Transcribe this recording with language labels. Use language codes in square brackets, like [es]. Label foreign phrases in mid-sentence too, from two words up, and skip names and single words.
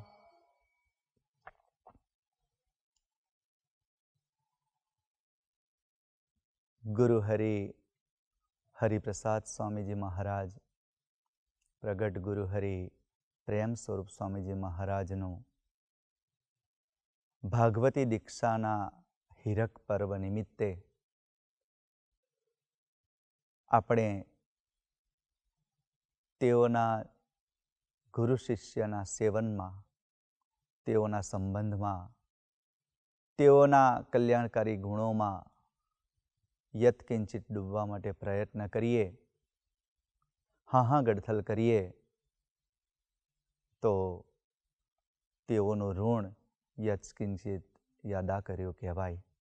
[gu] ગુરુ હરિપ્રસાદ સ્વામી જી મહારાજ, પ્રગટ ગુરુ હરિ પ્રેમ સ્વરૂપ સ્વામી જી મહારાજનુ ભાગવતી દીક્ષાના હીરક પર્વ નિમિત્તે આપણે તેઓના ગુરુ શિષ્યના સેવનમાં, તેઓના સંબંધમાં, તેઓના કલ્યાણકારી ગુણોમાં યત્કિંચિત ડૂબવા માટે પ્રયત્ન કરીએ, હા ગડથલ કરીએ તો તેઓનું ઋણ યત્કિંચિત યાદા કર્યું કહેવાય.